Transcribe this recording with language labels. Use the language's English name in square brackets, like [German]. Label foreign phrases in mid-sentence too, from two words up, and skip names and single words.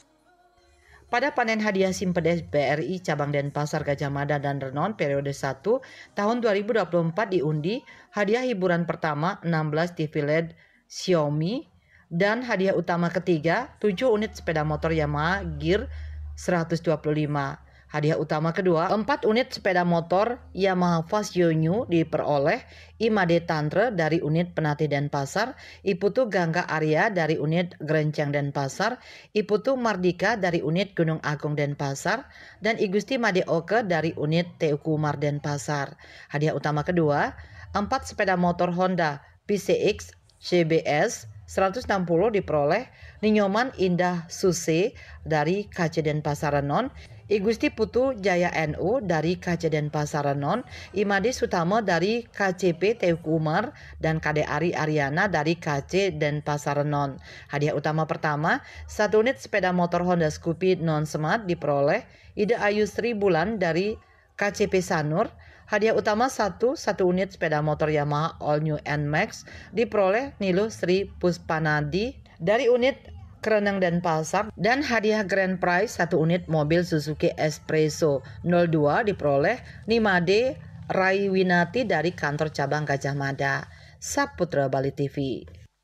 [Indonesian] Pada panen hadiah Simpedes BRI Cabang Denpasar Gajah Mada dan Renon periode 1 tahun 2024 diundi hadiah hiburan pertama 16 TV LED Xiaomi dan hadiah utama ketiga 7 unit sepeda motor Yamaha Gear 125. Hadiah utama kedua, 4 unit sepeda motor Yamaha Fast Yonyu diperoleh Imade Tantre dari unit Penati Denpasar, Iputu Gangga Arya dari unit Gerencang Denpasar, Iputu Mardika dari unit Gunung Agung Denpasar, dan Igusti Made Oke dari unit TU Kumar Denpasar. Hadiah utama kedua, 4 sepeda motor Honda PCX CBS 160 diperoleh Ninyoman Indah Suse dari KC Denpasar Renon, Igusti Putu Jaya NU dari KC Denpasar Renon, Imade Sutama dari KCP TU Kumar, dan Kade Ari Ariana dari KC Denpasar Renon. Hadiah utama pertama, 1 unit sepeda motor Honda Scoopy Non Smart diperoleh Ida Ayu Sri Bulan dari KCP Sanur. Hadiah utama 1 unit sepeda motor Yamaha All New NMAX diperoleh Niluh Sri Puspanadi dari unit Kereneng Denpasar, dan hadiah grand prize 1 unit mobil Suzuki Espresso 02 diperoleh Nimade Raiwinati dari kantor cabang Gajah Mada. Saputra Bali TV.